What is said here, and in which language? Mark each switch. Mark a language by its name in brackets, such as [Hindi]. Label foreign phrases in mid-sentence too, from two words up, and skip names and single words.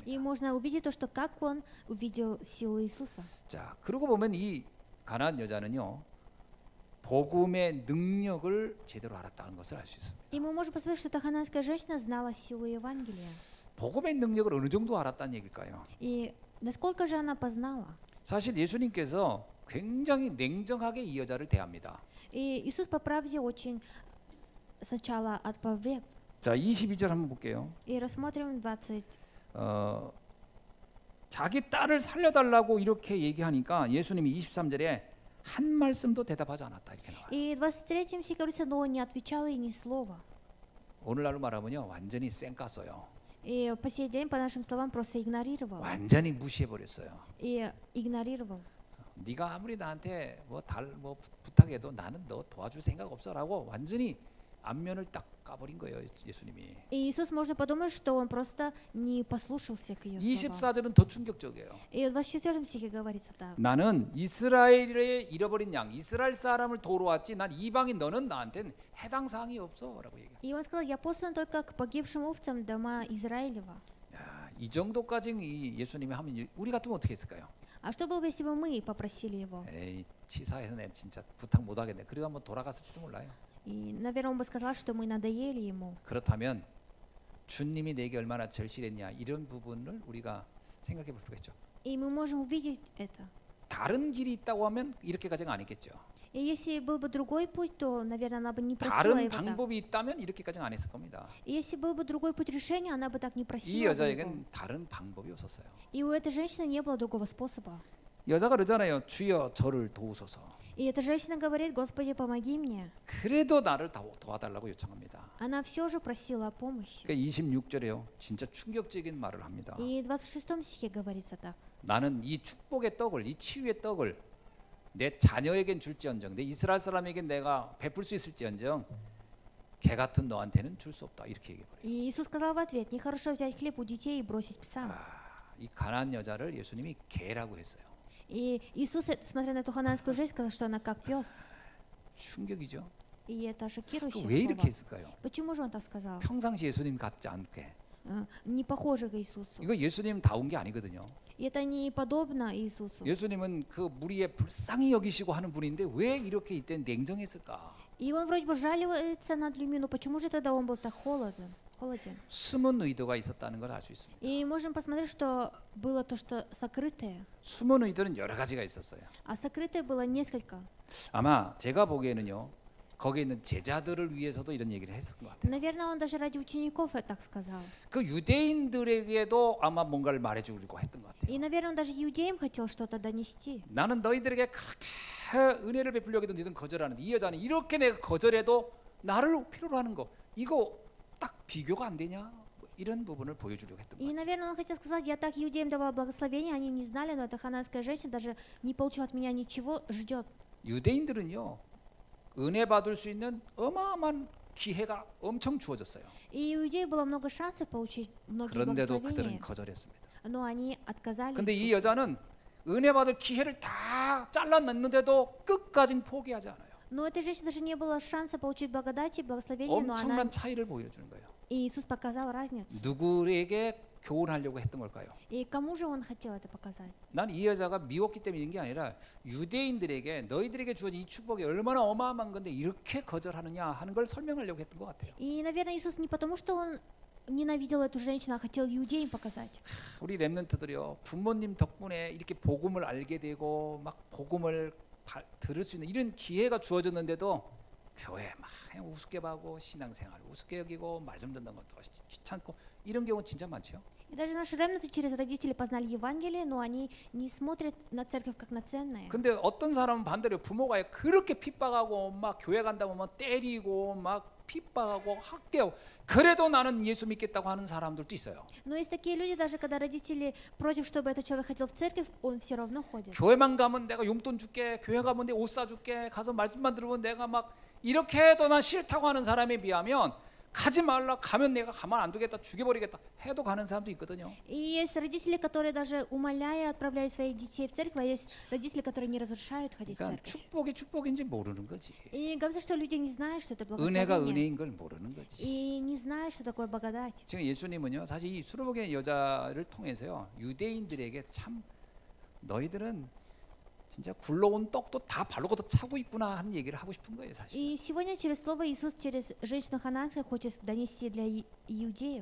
[Russian] И можно увидеть то, что как он увидел силу Иисуса. [Korean] 자, 그러고 보면 이 가나안 여자는요 복음의 능력을 제대로 알았다는 것을 알 수 있습니다. [Russian] И мы можем посмотреть, что эта ханаанская женщина знала силу Евангелия. [Korean] 복음의 능력을 어느 정도 알았다는 얘기일까요? [Russian] И насколько же она познала? [Korean] 사실 예수님께서 굉장히 냉정하게 이 여자를 대합니다. [Russian] И Иисус, по правде, очень сначала отповрек. [Korean] 자, 22절 한번 볼게요. [Russian] И рассмотрим 20. [Korean] 자기 딸을 살려달라고 이렇게 얘기하니까 예수님이 23절에 한 말씀도 대답하지 않았다 이렇게 나와요. [Russian] И в 23 стихе говорится, но он не отвечал ей ни слова. [Korean] 오늘날로 말하면요 완전히 쌩깠어요. [Russian] И по сей день, по нашим словам, просто игнорировал. [Korean] 완전히 무시해버렸어요. [Russian] И игнорировал. [Korean] 네가 아무리 나한테 뭐 부탁해도 나는 너 도와줄 생각 없어라고 완전히 안면을 딱 까버린 거예요 예수님이. [Russian] И Иисус, можно подумать, что он просто не послушался к ее словам. [Korean] 24절은 더 충격적이에요. [Russian] И в 24 стихе говорится так. [Korean] 나는 이스라엘의 잃어버린 양 이스라엘 사람을 도우러 왔지 난 이방인 너는 나한테는 해당 사항이 없어라고 얘기해요. [Russian] И он сказал, я послан только к погибшим овцам дома Израилева. [Korean] 야, 이 정도까지 이 예수님이 하면 우리 같으면 어떻게 했을까요? [Russian] А что было бы, если бы мы попросили его? [Korean] 에이 치사해서 내 진짜 부탁 못 하겠네. 그리고 한번 돌아갔을지도 몰라요. [Russian] И, наверное, он бы сказал, что мы надоели ему. [Korean] 그렇다면 주님이 내게 얼마나 절실했냐 이런 부분을 우리가 생각해 볼 필요가 있죠. [Russian] И мы можем увидеть это. [Korean] 다른 길이 있다고 하면 이렇게까지는 아니겠죠. [Russian] И И если был бы другой путь, то, наверное, она бы не просила [Korean] 다른 [Russian] его так. [Korean] 방법이 있다면 이렇게까지는 안 했을 겁니다. [Russian] И если был бы другой путь решения, она бы так не [Korean] 이 [Russian] просила бы его. [Korean] 여자에겐 다른 방법이 없었어요. [Russian] И у этой женщины не было другого способа. [Korean] 여자가 그러잖아요. 주여 저를 도우소서. [Russian] И эта женщина говорит: Господи, помоги мне. [Korean] 그래도 나를 도와달라고 요청합니다. [Russian] Она все же просила о помощи. [Korean] 그러니까 26절에요. 진짜 충격적인 말을 합니다. [Russian] И в 26 стихе говорится так. [Korean] 나는 이 축복의 떡을, 이 치유의 떡을 내 자녀에겐 줄지언정, 내 이스라엘 사람에겐 내가 베풀 수 있을지언정, 개 같은 너한테는 줄 수 없다. 이렇게 얘기해버려요. [Russian] И Иисус сказал в ответ: нехорошо взять хлеб у детей и бросить псам. [Korean] 이 가난한 여자를 예수님이 개라고 했어요. [Russian] И Иисус, смотря на эту хананскую жизнь, сказал, что она как пес. [Korean] 충격이죠. [Russian] И это [Korean] 왜 [Russian] шокирующее [Korean] 이렇게 [Russian] слово. [Korean] 했을까요? [Russian] Почему же он так сказал? [Korean] 평상시 예수님 같지 않게. [Russian] Не похоже к Иисусу. [Korean] 이거 예수님 다운 게 아니거든요. [Russian] И это не подобно Иисусу. [Korean] 예수님은 그 무리의 불쌍히 여기시고 하는 분인데 왜 이렇게 이때 냉정했을까? [Russian] И он вроде бы жалуется над людьми, но почему же тогда он был так холоден? [Korean] 숨은 의도가 있었다는 걸 알 수 있습니다. [Russian] И можем посмотреть, что было то, что сокрытое. [Korean] 숨은 의도는 여러 가지가 있었어요. [Russian] А сокрытое было несколько. [Korean] 아마 제가 보기에는요. 거기에 있는 제자들을 위해서도 이런 얘기를 했을 것 같아요. [Russian] Наверное, он даже ради учеников так сказал. [Korean] 그 유대인들에게도 아마 뭔가를 말해주려고 했던 것 같아요. [Russian] И, наверное, он даже иудеям хотел что-то донести. [Korean] 나는 너희들에게 그렇게 은혜를 베풀려고 해도 너희들은 거절하는데 이 여자는 이렇게 내가 거절해도 나를 필요로 하는 거 이거 딱 비교가 안 되냐? 이런 부분을 보여주려고 했던 것 [Russian] И, [Korean] 같아요. [Russian] наверное, он хотел сказать: я так иудеям давал благословение, они не знали, но эта хананская женщина даже не получила от меня ничего, ждет. [Korean] 유대인들은요. 은혜 받을 수 있는 어마어마한 기회가 엄청 주어졌어요. [Russian] И у иудеев было много шансов получить многие [Korean] 그런데도 그들은 [Russian] благословения, [Korean] 거절했습니다. [Russian] но они отказались. [Korean] 근데 이 여자는 은혜 받을 기회를 다 잘라냈는데도 끝까지 포기하지 않아요. [Russian] Но у этой женщины даже не было шанса получить благодать и благословение, но она... [Korean] 엄청난 차이를 보여주는 거예요. [Russian] И Иисус показал разницу. [Korean] 누구에게 교훈하려고 했던 걸까요? [Russian] И кому же он хотел это показать? [Korean] 난 이 여자가 미웠기 때문에 이런 게 아니라 유대인들에게 너희들에게 주어진 이 축복이 얼마나 어마어마한 건데 이렇게 거절하느냐 하는 걸 설명하려고 했던 것 같아요. [Russian] И, наверное, Иисус не потому, что он ненавидел эту женщину, а хотел иудеям показать. [Korean] 우리 렘넌트들이요 부모님 덕분에 이렇게 복음을 알게 되고 막 복음을 들을 수 있는 이런 기회가 주어졌는데도 교회 막 그냥 우습게 봐고 신앙생활 우습게 여기고 말씀 듣는 것도 귀찮고 이런 경우 진짜 많죠. [Russian] И даже наши ремнанты через родителей познали Евангелие, но они не смотрят на церковь как на ценное. [Korean] 근데 어떤 사람은 반대로 부모가 그렇게 핍박하고 막 교회 간다 보면 때리고 막 핍박하고 학대하고 그래도 나는 예수 믿겠다고 하는 사람들도 있어요. [Russian] Но есть такие люди, даже когда родители против, чтобы этот человек ходил в церковь, он все равно ходит. [Korean] 교회만 가면 내가 용돈 줄게, 교회 가면 내 옷 사줄게, 가서 말씀만 들으면 내가 막 이렇게 해도 난 싫다고 하는 사람에 비하면 가지 말라, 가면 내가 가만 안 두겠다, 죽여버리겠다 해도 가는 사람도 있거든요. [Russian] И есть родители, которые даже умоляя отправляют своих детей в церковь, а есть родители, которые не разрешают ходить в [Korean] 그러니까 [Russian] церковь. [Korean] 축복이 축복인지 모르는 거지. [Russian] И говорится, что люди не знают, что это [Korean] 은혜가 [Russian] благословение. [Korean] 은혜인 걸 모르는 거지. [Russian] И не знают, что такое благодать. [Korean] 지금 예수님은요, 사실 이 수로복의 여자를 통해서요, 유대인들에게 참 너희들은 진짜 굴러온 떡도 다 발로 걷어 차고 있구나 하는 얘기를 하고 싶은 거예요, 사실. [Russian] И сегодня через слово Иисус через женщину хананскую хочет донести для иудеев.